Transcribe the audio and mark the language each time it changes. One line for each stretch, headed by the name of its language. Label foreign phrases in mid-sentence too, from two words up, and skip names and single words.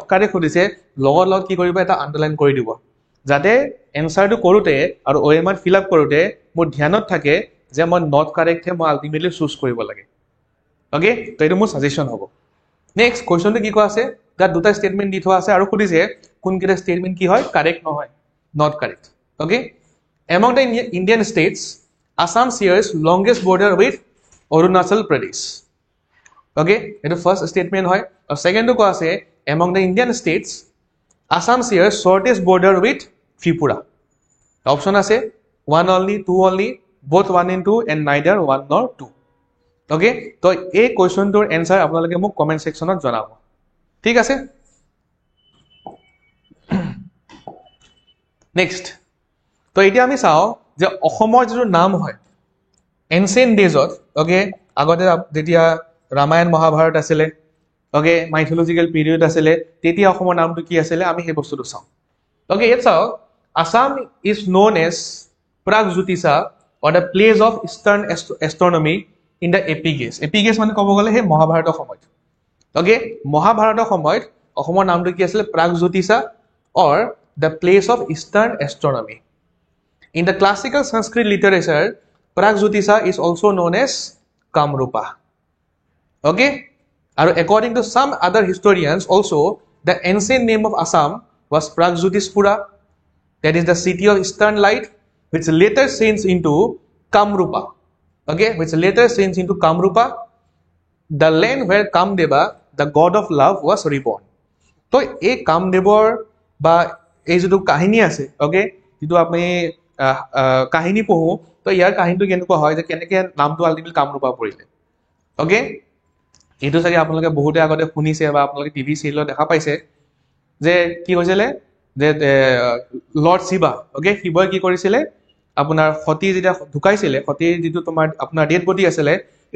Assamese: কাৰেক্ট সুধিছে লগত কি কৰিব এটা আণ্ডাৰলাইন কৰি দিব যাতে এনচাৰটো কৰোঁতে আৰু
English: OMR fill up
Assamese: কৰোঁতে মোৰ ধ্যানত থাকে যে মই নট কাৰেক্টহে মই
English: ultimately choose
Assamese: কৰিব লাগে অ'কে তো এইটো মোৰ ছাজেশ্যন হ'ব
English: next question
Assamese: কি কোৱা আছে তাত দুটা ষ্টেটমেণ্ট দি থোৱা আছে আৰু সুধিছে কোনকেইটা ষ্টেটমেণ্ট কি হয় কাৰেক্ট নহয়
English: not correct okay Among the Indian states, Assam shares longest border with Arunachal Pradesh. Okay, it is first statement hoy. Or second
Assamese: তো কোৱা আছে
English: among the Indian states, Assam shares shortest border with Tripura. Option ase 1 only, 2 only, both 1 and 2, and neither 1 nor 2. Okay, so a question to answer
Assamese: আপোনালোকে মোক
English: comment section
Assamese: ত জনাব. ঠিক আছে? Next. তো এতিয়া আমি চাওঁ যে অসমৰ যিটো নাম হয়
English: ancient days
Assamese: অ'কে আগতে যেতিয়া ৰামায়ণ মহাভাৰত আছিলে অ'কে মাইথলজিকেল পিৰিয়ড আছিলে তেতিয়া অসমৰ নামটো কি আছিলে আমি সেই বস্তুটো চাওঁ অ'কে ইয়াত চাওক
English: Assam is known as Pragjyotisha or the place of eastern astronomy in the epics
Assamese: মানে ক'ব গ'লে সেই মহাভাৰতৰ সময়ত অ'কে মহাভাৰতৰ সময়ত অসমৰ নামটো কি আছিলে প্ৰাগজ্যোতিষা
English: or the place of eastern astronomy In the classical Sanskrit literature, Pragjyotisha is also known as Kamrupa. Okay? And according to some other historians also, the ancient name of Assam was Pragjyotishpura, that is the city of eastern light, which later changed into Kamrupa. Okay? Which later changed into Kamrupa, the land where Kamdeva, the god of love, was reborn.
Assamese: ছ', আ কামদেৱৰ বা এই যিটো কাহিনী আছে, অ'কে? যিটো আপুনি কাহিনী পঢ়ো তো ইয়াৰ কাহিনীটো কেনেকুৱা হয় যে কেনেকৈ নামটো আল্টিমেটলি কামৰূপা পৰিলে অ'কে এইটো চাগে আপোনালোকে বহুতে আগতে শুনিছে বা আপোনালোকে
English: TV serial
Assamese: দেখা পাইছে যে কি হৈছিলে যে লৰ্ড শিৱা অ'কে শিৱই কি কৰিছিলে আপোনাৰ সতী যেতিয়া ঢুকাইছিলে সতীৰ যিটো তোমাৰ আপোনাৰ
English: dead body
Assamese: আছিলে এইটো